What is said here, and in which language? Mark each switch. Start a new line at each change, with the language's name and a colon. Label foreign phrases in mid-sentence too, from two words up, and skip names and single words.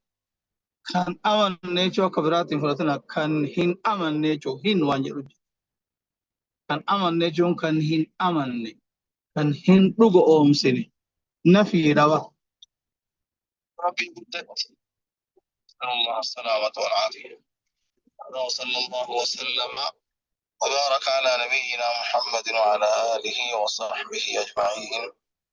Oromo: Kan amanne jechuu akka biraatiin fudhatana kan hin amanne jechuu hin waan jedhu. Kan amanne jechuun kan hin amanne kan hin dhugu oomsine nafii dhaba. Rabbii guddatti.
Arabic: الله السلامة والعافية. صلى الله وسلم وبارك على نبينا محمد وعلى آله وصحبه أجمعين.